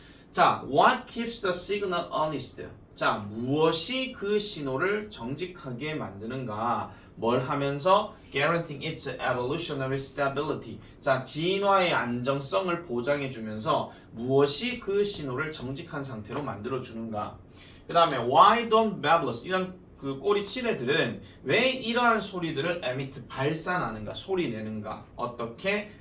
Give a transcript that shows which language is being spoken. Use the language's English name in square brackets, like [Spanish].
[Korean] 자, [English] what keeps the signal honest? [Korean] 자, 무엇이 그 신호를 정직하게 만드는가? 뭘 하면서? [English] Guaranteeing its evolutionary stability. [Korean] 자, 진화의 안정성을 보장해주면서 무엇이 그 신호를 정직한 상태로 만들어주는가? 그 다음에 [English] why don't babblers, [Korean] 이런 그 꼬리치레들은 왜 이러한 소리들을 emit, 발산하는가, 소리 내는가? 어떻게?